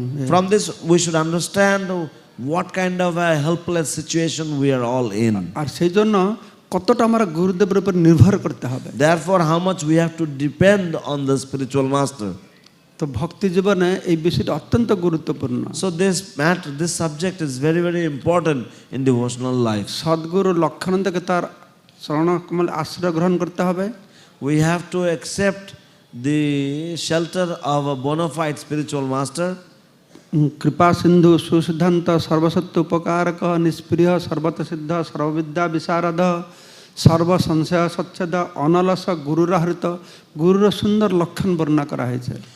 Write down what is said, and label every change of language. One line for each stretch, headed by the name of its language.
English: From this we should understand what kind of a helpless situation we are all in.
Bangla: আর সেই জন্য কতটা আমরা গুরুদেবের উপর নির্ভর করতে হবে।
English: Therefore how much we have to depend on the spiritual master.
Bangla: তো ভক্তি জীবনে এই বিষয়টা অত্যন্ত গুরুত্বপূর্ণ।
English: So this subject is very very important in devotional life.
Bangla: সদ্গুরু লক্ষণ থেকে তার চরণকমল আশ্রয় গ্রহণ করতে হবে।
English: We have to accept the shelter of a bona fide spiritual master.
Sanskrit: কৃপা সিন্ধু সুসিদ্ধান্ত সর্বসত্য উপকারক নিষ্প্রিয় সর্বত সিদ্ধ সর্ববিদ্যা বিশারদ সর্বসংশয় সচ্ছেদ অনলস গুরুরাহৃত।
Bangla: গুরুর সুন্দর লক্ষণ বর্ণনা করা হয়েছে।